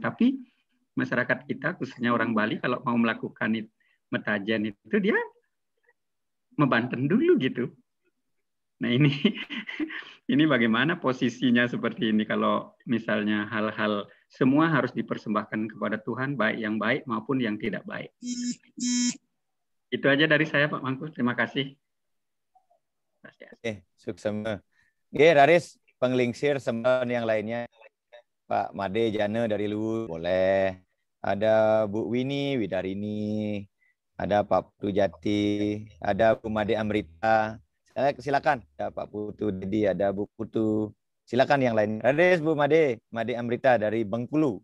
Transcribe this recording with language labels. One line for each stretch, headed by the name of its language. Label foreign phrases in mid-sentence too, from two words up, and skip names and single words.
Indonesian: Tapi masyarakat kita khususnya orang Bali kalau mau melakukan metajen itu dia membanten dulu gitu. Nah ini bagaimana posisinya seperti ini kalau misalnya hal-hal semua harus dipersembahkan kepada Tuhan, baik yang baik maupun yang tidak baik. Itu aja dari saya Pak Mangku, terima kasih. Sukses. Raris, penglingsir sembilan yang lainnya. Pak Made Jana dari Luwu, boleh. Ada Bu Winnie Widarini, ada Pak Putu Jati, ada Bu Made Amrita. Silakan, ada Pak Putu Dedi, ada Bu Putu. Silakan yang lain. Haris, Bu Made Amrita dari Bengkulu.